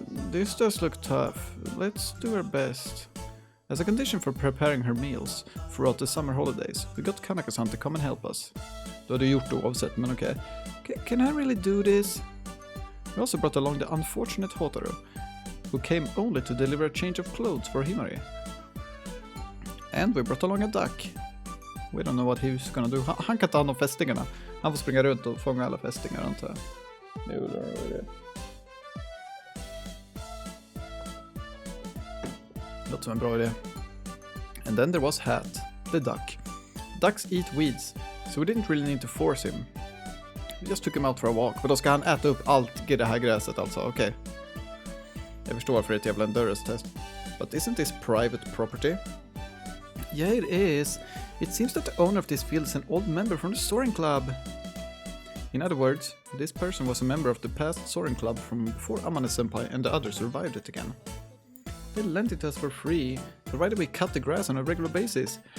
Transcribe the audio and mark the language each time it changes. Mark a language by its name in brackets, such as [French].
[English] This does look tough. Let's do our best. As a condition for preparing her meals throughout the summer holidays, we got Kanaka-san to come and help us. [Swedish] Du hade gjort det oavsett, men okej. [English] Can I really do this? We also brought along the unfortunate Hotaru, who came only to deliver a change of clothes for Himari. And we brought along a duck. We don't know what he's gonna do. [Swedish] Han kan ta hand om fästingarna. Han får springa runt och fånga alla fästingar, antar jag. Det låter som en bra idé. [English] And then there was Hat, the duck. Ducks eat weeds, so we didn't really need to force him. We just took him out for a walk. [Swedish] Men då ska han äta upp allt i det här gräset alltså, okej. Jag förstår varför det är ett jävla endurance-test. [English] But isn't this private property? Yeah, it is. It seems that the owner of this field is an old member from the soaring club. In other words, this person was a member of the past soaring club from before Amane-senpai and the others survived it again. They lent it to us for free, provided we cut the grass on a regular basis.